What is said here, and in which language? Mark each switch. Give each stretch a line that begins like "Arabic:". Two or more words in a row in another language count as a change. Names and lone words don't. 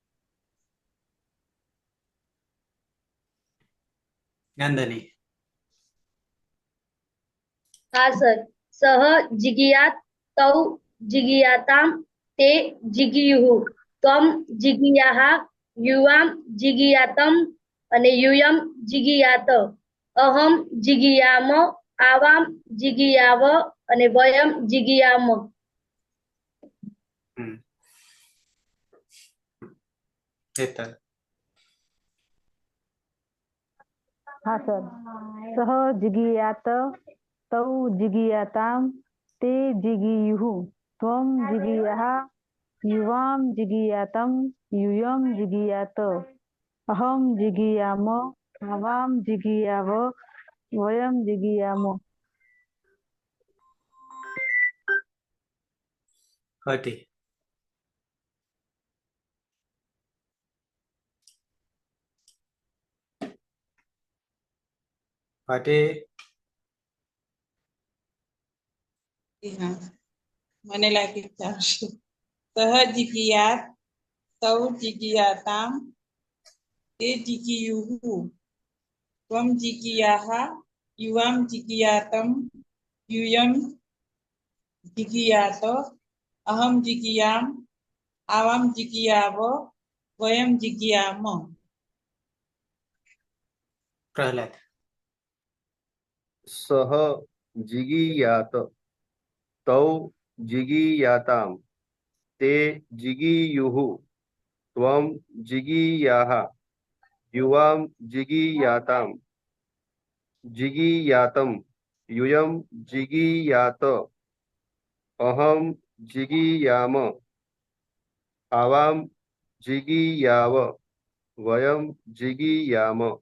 Gujarati: નંદની હા સર
Sanskrit: सह जिगीयात तौ जिगीयाताम ते जिगीयुः त्वम जिगीयाः युवाम जिगीयातम અને યુયમ જીગીયાત અહમ જીગીયામ આવામ જીગીયાવ અને વયમ જીગીયામ
Gujarati: હેતલ હા સર
Sanskrit: सह जिगीयात तौ जिगीयाताम ते जिगीयुः त्वं जिगीयाः युवां जिगीयातम यूयं जिगीयात अहं जिगीयाम आवां जिगीयाव वयं जिगीयाम
Gujarati: હટી હટી હા મને લાગે ચાલશે
Sanskrit: સહ જીગીયાત તૌ જીગીયાતામ તે જીગીયુઃ ત્વમ જીગીયાહ યુવામ જીગીયાતમ यूयं जिगीयात अहं जिगीयाम आवाम जिगीयाव वयं जिगीयाम
Gujarati: પ્રહલાદ
Sanskrit: सह जिगीयात तौ जिगीयाताम ते जिगीयुः त्वं जिगीयाः युवां जिगीयाताम जिगीयातम यूयं जिगीयात अहं जिगीयाम आवां जिगीयाव वयं जिगीयाम